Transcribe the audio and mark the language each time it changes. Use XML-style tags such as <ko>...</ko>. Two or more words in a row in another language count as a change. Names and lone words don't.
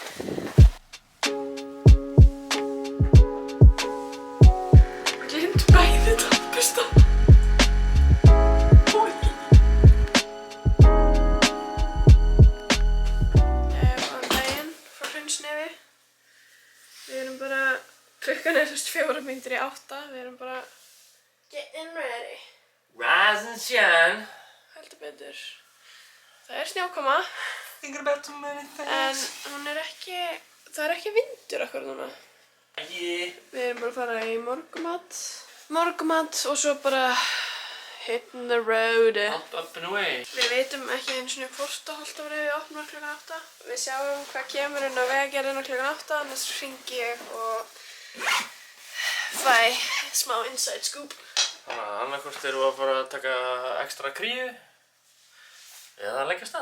<is>Gleymd bæði tannbursta. Góðan daginn frá Hraunsnefi. Við erum bara, klukkan er 4 mínútur í 8. Við erum bara</is> <en>getting ready. Rise and shine.</en> <is>Heldur betur. Það er snjókoma.</is> <en>Think about too many things.</en> <is>En hún er ekki, það er ekki vindur okkur núna.</is> <en>Yeah.</en> <is>Við erum bara að fara í morgumat og svo bara</is> <en>hitting the road. Up and away.</en> <is>Við veitum ekki einu svona hvort að Holtavörðuheiði opnar klukkan 8. Við sjáum hvað kemur inn á Vegagerðina klukkan 8, annars hringi ég og fæ smá</is> <en>inside scoop.</en> <is>Þannig að annarkvort erum við að fara að taka ekstra kríu eða leggja af stað.</is>